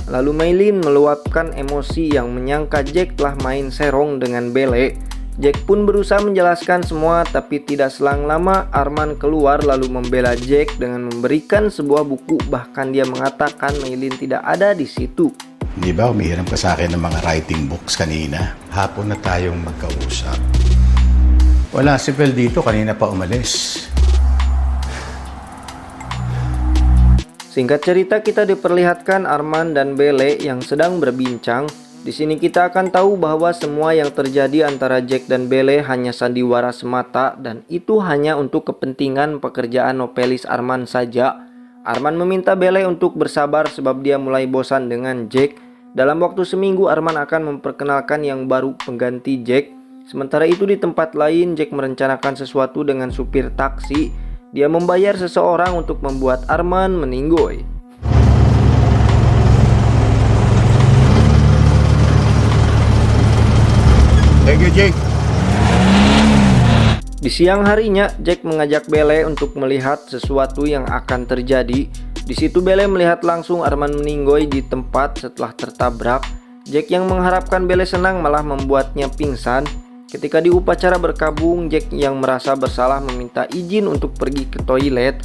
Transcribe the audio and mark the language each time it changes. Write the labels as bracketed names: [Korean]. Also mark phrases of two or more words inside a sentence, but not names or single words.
[Indonesian] Lalu Maylin meluapkan emosi yang menyangka Jack telah main serong dengan Bele. Jack pun berusaha menjelaskan semua, tapi tidak selang lama Arman keluar lalu membela Jack dengan memberikan sebuah buku. Bahkan dia mengatakan Maylin tidak ada di situ. [Filipino] Di ba umihiram ka sa akin ng mga [English] writing books [Filipino] kanina? Hapon na tayong magkausap. Wala si Bel dito, kanina pa umalis. [Indonesian] Singkat cerita, kita diperlihatkan Arman dan Bele yang sedang berbincang. Di sini kita akan tahu bahwa semua yang terjadi antara Jack dan Bele hanya sandiwara semata dan itu hanya untuk kepentingan pekerjaan novelis Arman saja. Arman meminta Bele untuk bersabar sebab dia mulai bosan dengan Jack. Dalam waktu seminggu Arman akan memperkenalkan yang baru pengganti Jack. Sementara itu di tempat lain Jack merencanakan sesuatu dengan supir taksi. Dia membayar seseorang untuk membuat Arman meninggoy. [English] Thank you, Jake. [Indonesian] Di siang harinya, Jack mengajak Bele untuk melihat sesuatu yang akan terjadi. Di situ Bele melihat langsung Arman meninggoy di tempat setelah tertabrak. Jack yang mengharapkan Bele senang malah membuatnya pingsan. Ketika di upacara berkabung, Jack yang merasa bersalah meminta izin untuk pergi ke toilet.